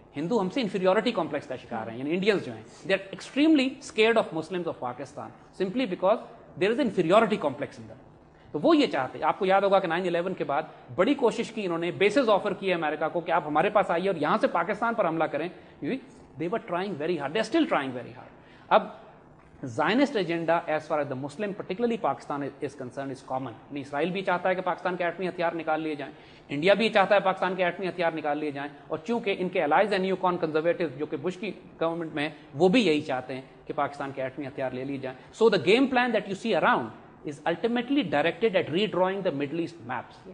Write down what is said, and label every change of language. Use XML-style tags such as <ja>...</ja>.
<ur>ہندو ہم سے inferiority complex کا شکار ہیں، یعنی انڈینز جو ہیں</ur> <en>They are extremely scared of Muslims of Pakistan simply because there is inferiority complex in them.</en> <ur>تو وہ یہ چاہتے ہیں. آپ کو یاد ہوگا کہ 9/11 کے بعد بڑی کوشش کی انہوں نے، بیسز آفر کیے امریکہ کو کہ آپ ہمارے پاس آئیے اور یہاں سے پاکستان پر حملہ کریں.</ur> <en>they were trying very hard,</en> <ur>they are still trying very hard. اب</ur> <en>Zionist agenda as far as the Muslim, particularly Pakistan is concerned, is common.</en> <ur>اسرائیل بھی چاہتا ہے کہ پاکستان کے ایٹمی ہتھیار نکال لیے جائیں, انڈیا بھی چاہتا ہے پاکستان کے ایٹمی ہتھیار نکال لیے جائیں, اور چونکہ ان کے الائز اینڈ نیو کون کنزرویٹو جو کہ بش کی گورنمنٹ میں وہ بھی یہی چاہتے ہیں کہ پاکستان کے ایٹمی ہتھیار لے لیے جائیں.</ur> <en>So the game plan that you see around is ultimately directed at redrawing the Middle East maps.</en>